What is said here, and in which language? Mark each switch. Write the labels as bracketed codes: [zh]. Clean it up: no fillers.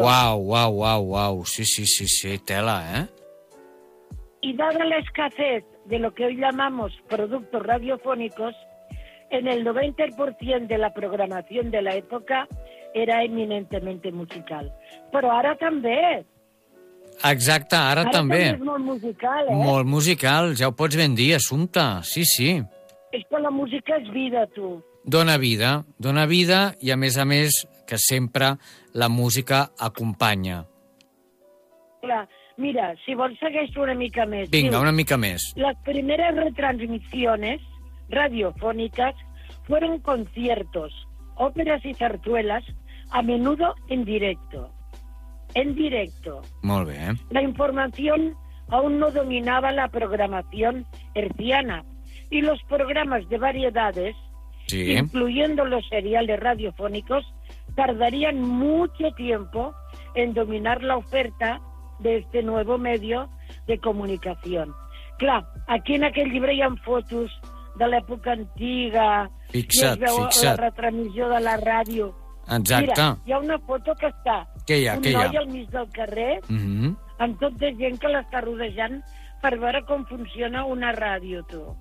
[es] Wow. Sí, tela, ¿eh? Y dada la escasez de lo que hoy llamamos productos radiofónicos, en el 90% de la programación de la época era eminentemente musical. [ca] Però ara també. Exacte, ara també. Ara també és molt musical, eh? Molt musical, ja ho pots ben dir, Assumpta, sí. És que la música és vida, tu. Dóna vida, i a més que sempre la música acompanya. Clar, mira, si vols segueixo una mica més. Vinga, una mica més. [es] Las primeras retransmisiones radiofónicas fueron conciertos, óperas y zarzuelas, a menudo en directo. En directo. [ca] Molt bé. [es] La información aún no dominaba la programación herciana y los programas de variedades, sí, incluyendo los seriales radiofónicos, tardarían mucho tiempo en dominar la oferta de este nuevo medio de comunicación. [ca] Clar, aquí en aquell llibre hi ha fotos de l'època antiga. Fixa't, i es veu fixa't. La retransmissió de la ràdio. Exacte. Mira, hi ha una foto que està... Què hi ha, què hi ha? Un noi al mig del carrer, amb tot de gent que l'està rodejant per veure com funciona una ràdio, tu.